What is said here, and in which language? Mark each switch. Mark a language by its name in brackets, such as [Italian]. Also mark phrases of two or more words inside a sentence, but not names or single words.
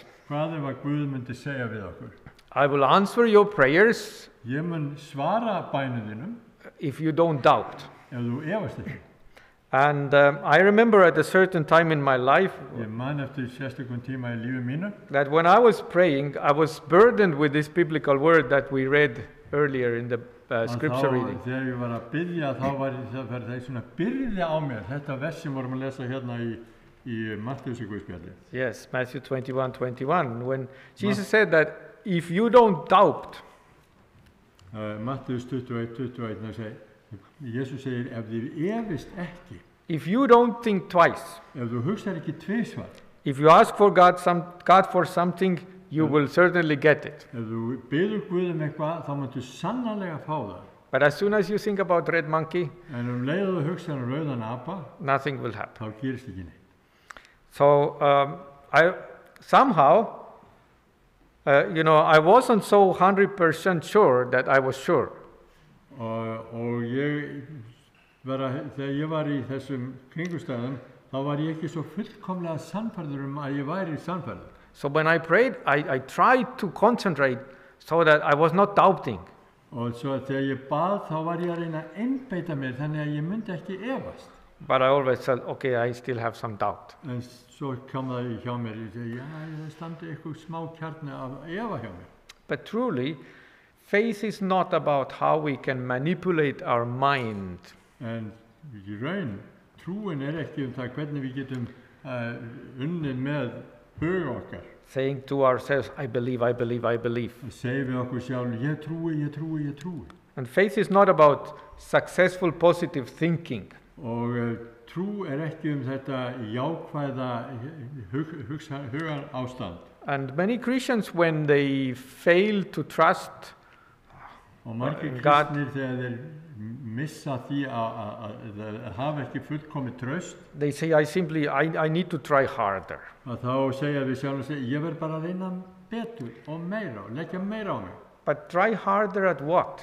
[Icelandic] Hvað ef að Guð myndi segja við okkur? [English] I will answer your prayers [Icelandic] Ég mun svara bænum þínum [English] if you don't doubt? [Icelandic] ef þú efast ekki. [English] And I remember at a certain time in my life [Icelandic] Ég man eftir sérstökum tíma í lífi mínu [English] that when I was praying, I was burdened with this biblical word that we read earlier in the [Icelandic] að [English] scripture [Icelandic] þá, [English] reading. [Icelandic] þegar ég var að biðja þá var það svona byrði á mér þetta vers sem vorum að lesa hérna í Matthews Guðspjalli. [English] Yes, Matthew 21:21, when Jesus said that if you don't doubt, [Icelandic] Matthews 21:21 Jesus segir ef þið efist ekki, [English] if you don't think twice, [Icelandic] ef þú hugsar ekki tvisvar, [English] if you ask for God for something, you will certainly get it. [Icelandic] ef þú biður Guð eitthvað þá máttu sannarlega fá það. [English] But as soon as you think about red monkey, [Icelandic] En leið þú hugsa rauðan apa, [English] nothing will happen. [Icelandic] þá gerist ekki neitt. [English] So I somehow, I wasn't so 100% sure that I was sure. [Icelandic] Og þegar ég var í þessum kringumstæðum, þá var ég ekki svo fullkomlega sannfærður að ég væri sannfærður. [English] So when I prayed, I tried to concentrate so that I was not doubting. [Icelandic] Og svo þegar ég bað, þá var ég að reyna að einbeita mér þannig að ég myndi ekki efast. [English] But I always said, okay, I still have some doubt. [Icelandic] En svo kom það hjá mér, ég segi, það standi eitthvað smá kjarni af efa hjá mér. [English] But truly, faith is not about how we can manipulate our mind. [Icelandic] En í raun, trúin ekki það hvernig við getum unnið með hug okkar. [English] Saying to ourselves, I believe, I believe, I believe. [Icelandic] Að segja við okkur sjálf, ég trúi, ég trúi, ég trúi. [English] And faith is not about successful positive thinking. [Icelandic] Og trú ekki þetta jákvæða hugan ástand. [English] And many Christians, when they fail to trust [Icelandic] Og margir [English] God, [Icelandic] kristnir þegar þeir missa því að hafa ekki fullkomið traust, [English] they say, I need to try harder. [Icelandic] að þá segja við sjálf og segja, ég verð bara að reyna betur og meira og leggja meira á mig. [English] But try harder at what?